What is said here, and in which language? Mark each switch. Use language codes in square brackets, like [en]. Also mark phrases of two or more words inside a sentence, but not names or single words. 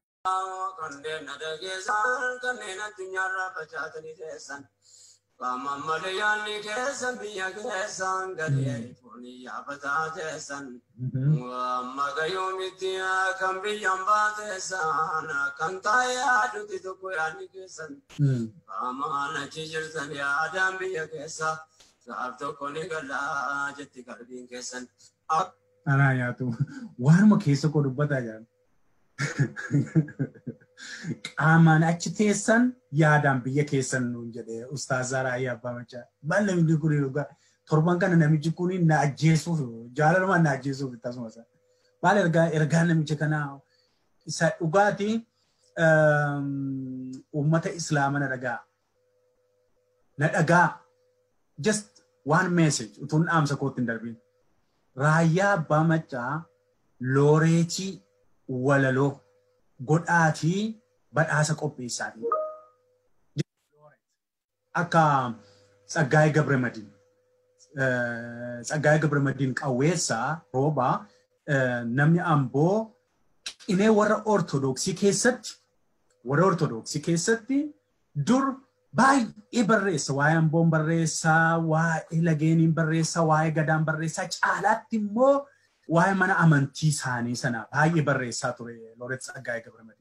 [om] Kandena dagesan kandena tinyara pachatani desan Kama malayani kesan biya kesan gadiya ituni abata desan Magayomi tiya kambiyamba desan Kantaya duti tukuyani kesan Kama na chijirsan ya adam biya kesa Saabto koni gala jati karbin kesan Raayyaa tu warma keessa ko dubbata jira. Qaamaan achi teessan yaadaan biyya keessan nuun jedhee Ustaaz Raayyaa Abbaa Maccaa. Baala inni kun dhugaa torban kana namichi kun na ajjeesuuf jaalalumaan na ajjeesuuf akkasumas. Baala ergaa namicha kanaa isa dhugaati uummata Islaamaa na dhagaa. [en] Just one message [om] utuun dhaamsa kootti hin darbiin. Raayyaa Abbaa Maccaa looreetii walaloo godhaatii badhaasa qopheessaati. Akka Tsaggaayee Gabramadiin qawweessaa rooba namni Amboo qinee warra Ortodoksii keessatti dur baay'ee barreessa waa'ee Amboon barreessaa waa'ee Lageeniin barreessaa waa'ee Gadaan barreessaa caalaatti immoo waa'ee mana amantii isaanii sana baay'ee barreessaa ture Looreet Tsaggaayee Gabramadiin.